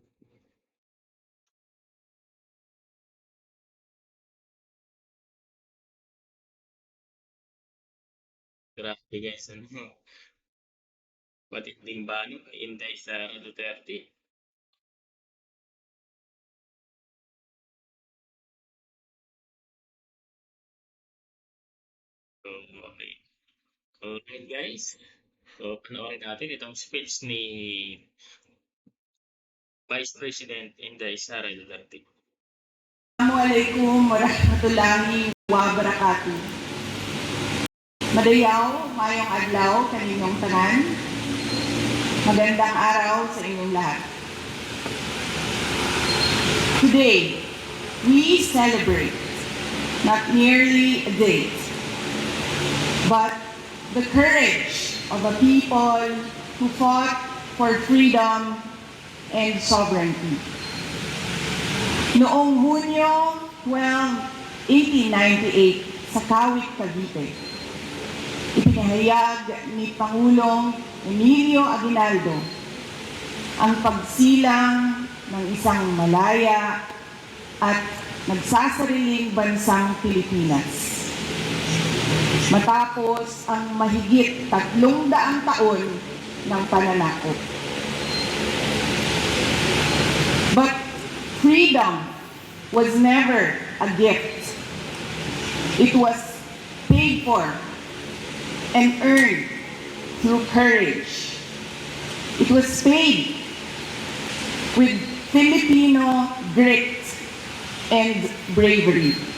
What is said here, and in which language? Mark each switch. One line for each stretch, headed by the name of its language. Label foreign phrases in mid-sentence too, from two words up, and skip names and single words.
Filipino: Grabe guys, matinding bano ni Inday Sara Duterte.
English: So, okay. Okay guys.
Filipino: So, panoorin natin itong speech ni Vice President Inday Sara Duterte.
Arabic: السلام عليكم ورحمة الله وبركاته.
Cebuano: Madayaw, mayong adlaw kaninyong tanan.
Filipino: Magandang araw sa inyong lahat.
English: Today, we celebrate not merely a date, but the courage of a people who fought for freedom and sovereignty.
Filipino: Noong Hunyo 12, 1898 sa Kawit, Cavite, ipinahayag ni Pangulong Emilio Aguinaldo ang pagsilang ng isang malaya at nagsasariling bansang Pilipinas. Matapos ang mahigit 300 taon ng pananakop.
English: But freedom was never a gift. It was paid for and earned through courage. It was paid with Filipino grit and bravery.